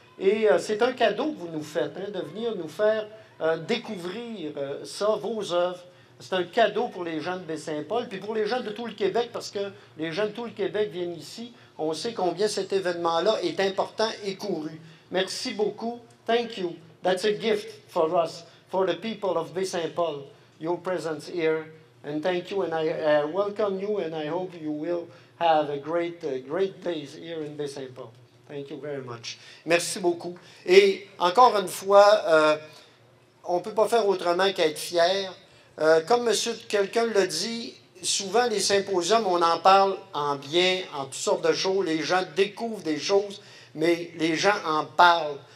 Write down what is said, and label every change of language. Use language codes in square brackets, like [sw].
[fr] Et c'est un cadeau que vous nous faites, hein, de venir nous faire découvrir ça, vos œuvres. C'est un cadeau pour les gens de Baie-Saint-Paul, puis pour les gens de tout le Québec, parce que les gens de tout le Québec viennent ici. On sait combien cet événement-là est important et couru. Merci beaucoup. [en] Thank you. That's a gift for us, for the people of Baie-Saint-Paul, your presence here. And thank you, and I welcome you, and I hope you will have a great days here in Baie-Saint-Paul. Thank you very much. [fr] Merci beaucoup. Et encore une fois, on ne peut pas faire autrement qu'être fier. Comme quelqu'un l'a dit, souvent les symposiums, on en parle en bien, en toutes sortes de choses. Les gens découvrent des choses, mais les gens en parlent.